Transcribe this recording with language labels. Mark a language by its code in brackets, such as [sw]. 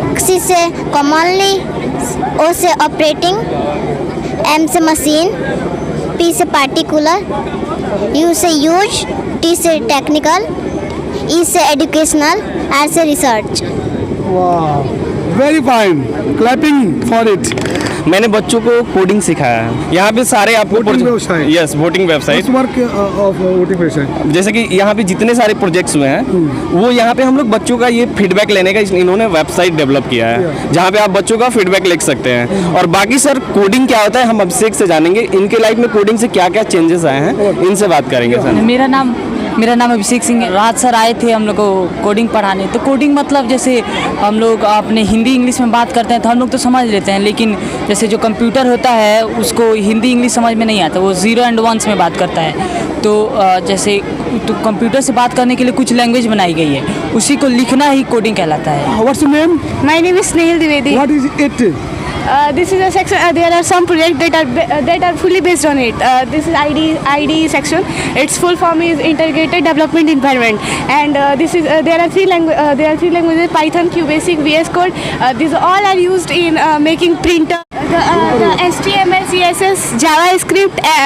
[en] C से commonly, O से operating, M से machine, P से particular, U से huge, T से technical, E से educational, R से research. Wow. Very fine. Clapping for it. [hi] मैंने बच्चों को कोडिंग सिखाया है। यहाँ पे सारे आपको [en] Voting website. Yes voting website. What's work of voting website? [hi] जैसे कि यहाँ पे जितने सारे प्रोजेक्ट्स हुए हैं वो यहाँ पे हम लोग बच्चों का ये फीडबैक लेने का इन्होंने वेबसाइट डेवलप किया है जहाँ पे आप बच्चों का फीडबैक लिख सकते हैं। और बाकी सर कोडिंग क्या होता है हम अभिषेक से जानेंगे, इनके लाइफ में कोडिंग से क्या क्या चेंजेस आए हैं इनसे बात करेंगे सर। मेरा नाम अभिषेक सिंह है। राज सर आए थे हम लोग को कोडिंग पढ़ाने। तो कोडिंग मतलब जैसे हम लोग अपने हिंदी इंग्लिश में बात करते हैं तो हम लोग तो समझ लेते हैं, लेकिन जैसे जो कंप्यूटर होता है उसको हिंदी इंग्लिश समझ में नहीं आता, वो 0 and 1 में बात करता है। तो जैसे तो कंप्यूटर से बात करने के लिए कुछ लैंग्वेज बनाई गई है, उसी को लिखना ही कोडिंग कहलाता है। [en] What's your name? My name is Snehal Dwivedi. What is it? This is a section. There are some projects that are fully based on it. This is IDE section. Its full form is Integrated Development Environment, and there are three languages: Python, QBasic, VS Code. These all are used in making printer. The HTML, CSS, JavaScript.